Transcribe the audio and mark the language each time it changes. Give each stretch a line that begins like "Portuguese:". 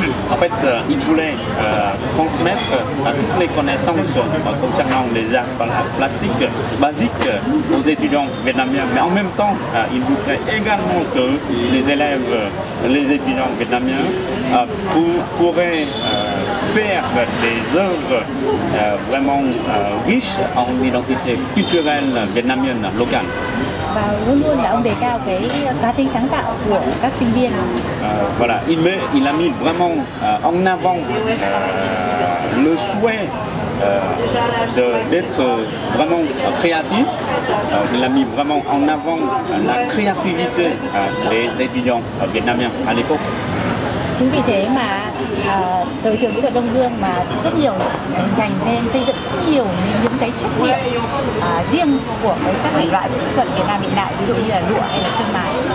French: En fait, il voulait transmettre toutes les connaissances concernant les arts plastiques basiques aux étudiants vietnamiens, mais en même temps, il voudrait également que les élèves, les étudiants vietnamiens pourraient faire des œuvres vraiment riches en identité culturelle vietnamienne locale.
Vietnamese: Và luôn luôn là ông đề cao cái cá tính sáng tạo của các sinh viên.
French: Voilà, il a mis vraiment en avant le souhait d'être vraiment créatif. Il a mis vraiment en avant la créativité des étudiants vietnamiens à l'époque.
Vietnamese: Chính vì thế mà từ trường mỹ thuật Đông Dương mà rất nhiều hình thành nên xây dựng rất nhiều những cái chất liệu riêng của các thể loại mỹ thuật Việt Nam hiện đại, ví dụ như là lụa hay là sơn mài.